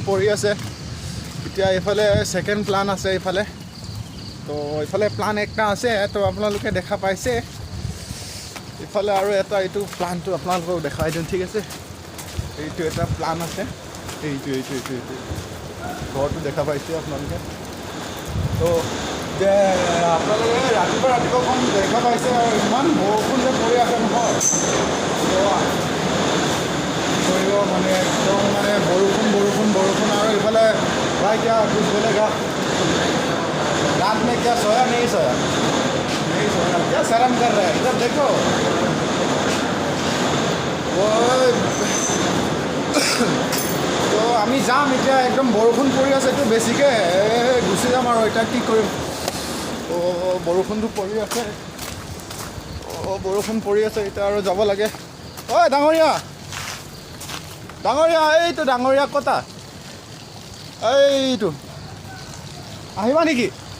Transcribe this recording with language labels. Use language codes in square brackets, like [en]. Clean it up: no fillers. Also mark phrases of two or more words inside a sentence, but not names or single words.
[as] পৰি আছে এতিয়া এইফালে [en] second plan [as] আছে এইফালে তো এইফালে প্লান একটা আছে তো আপোনালোকে দেখা পাইছে এইফালে আৰু এটা এইটো প্লানটো আপোনালোকক দেখাই দিওঁ ঠিক আছে এইটো এটা প্লান আছে এইটো ঘৰটো দেখা পাইছে আপোনালোকে তো আপোনালোকে ৰাতিপুৱাখন দেখা পাইছে আৰু ইমান বৰষুণ যে পৰি আছে নহয় কৰিব মানে একদম মানে বৰষুণ আৰু এইফালে ভাই [hi] क्या कुछ बोलेगा रात में क्या सोया नहीं सोया क्या शर्म कर रहा है इधर देखो [as] তো আমি যাম এতিয়া একদম বৰষুণ পৰি আছে এইটো বেছিকৈ গুচি যাম আৰু এতিয়া কি কৰিম বৰষুণটো পৰি আছে বৰষুণ পৰি আছে এতিয়া আৰু যাব লাগে ঐ ডাঙৰীয়া এইটো ডাঙৰীয়া কতা এইটো আহিবা নেকি